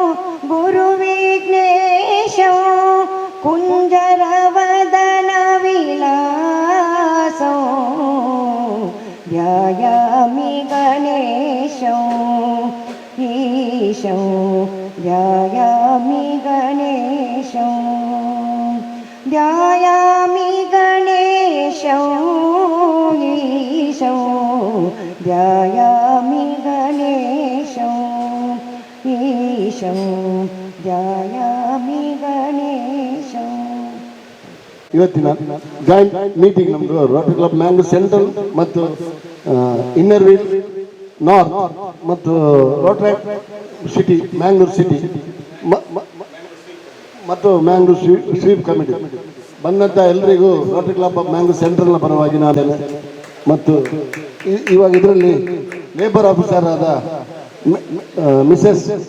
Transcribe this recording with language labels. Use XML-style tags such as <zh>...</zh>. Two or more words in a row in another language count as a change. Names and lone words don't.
<sa>गुरुविघ्नेशं कुञ्जरवदनविलासं ध्यायामि गणेशं ईशं ध्यायामि गणेशं ध्यायामि गणेशं ईशं ध्यायामि गणेशं ईशं ಧ್ಯಾಯಾಮಿ ಗಣೇಶಂ.</sa> <kn>ಇವತ್ತಿನ</kn> <en>joint meeting</en> <kn>ನಮ್ಮದು ರೋಟರಿ ಕ್ಲಬ್ ಮ್ಯಾಂಗ್ಳೂರ್ ಸೆಂಟ್ರಲ್ ಮತ್ತು ಇನ್ನರ್ ವೀಲ್ ನಾರ್ತ್ ಮತ್ತು ರೋಟರಿ ಸಿಟಿ ಮ್ಯಾಂಗ್ಳೂರ್ ಸಿಟಿ ಮತ್ತು ಮ್ಯಾಂಗ್ಳೂರ್ ಸ್ವೀಪ್ ಕಮಿಟಿ ಬಂದಂಥ ಎಲ್ಲರಿಗೂ ರೋಟರಿ ಕ್ಲಬ್ ಆಫ್ ಮ್ಯಾಂಗ್ಳೂರ್ ಸೆಂಟ್ರಲ್ನ ಪರವಾಗಿ ನಾನು ಮತ್ತು ಇವಾಗ ಇದರಲ್ಲಿ</kn> <en>labour officer</en> <kn>ಆದ ಮಿಸಸ್</kn>